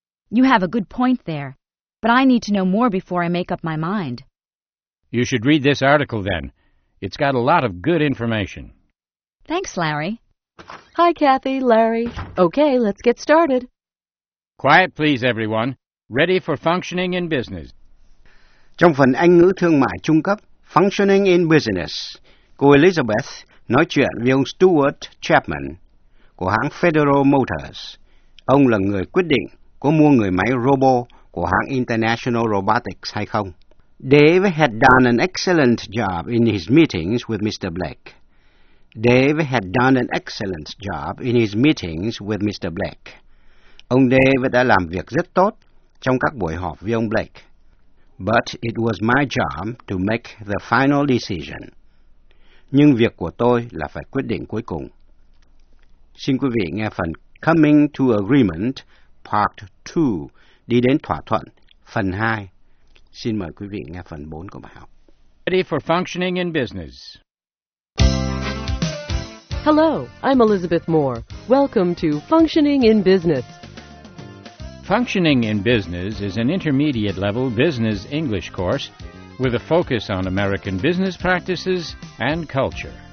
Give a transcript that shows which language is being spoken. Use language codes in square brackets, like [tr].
[en] You have a good point there, but I need to know more before I make up my mind. You should read this article then. It's got a lot of good information. Thanks, Larry. Hi, Kathy, Larry. Okay, let's get started. Quiet, please, everyone. Ready for functioning in business. [vi] Trong phần Anh ngữ thương mại trung cấp, Functioning in Business, cô Elizabeth nói chuyện với ông Stuart Chapman của hãng Federal Motors. Ông là người quyết định có mua người máy robot của hãng International Robotics hay không. [en] Dave had done an excellent job in his meetings with Mr. Black. Dave had done an excellent job in his meetings with Mr. Black. [vi] Ông Dave đã làm việc rất tốt trong các buổi họp với ông Blake. [en] But it was my job to make the final decision. [vi] Nhưng việc của tôi là phải quyết định cuối cùng. Xin quý vị nghe phần Coming to Agreement, Part 2, đi đến thỏa thuận, phần 2. Xin mời quý vị nghe phần 4 của bài học. [en] Ready for functioning in business. Hello, I'm Elizabeth Moore. Welcome to Functioning in Business. Functioning in Business is an intermediate-level business English course with a focus on American business practices and culture.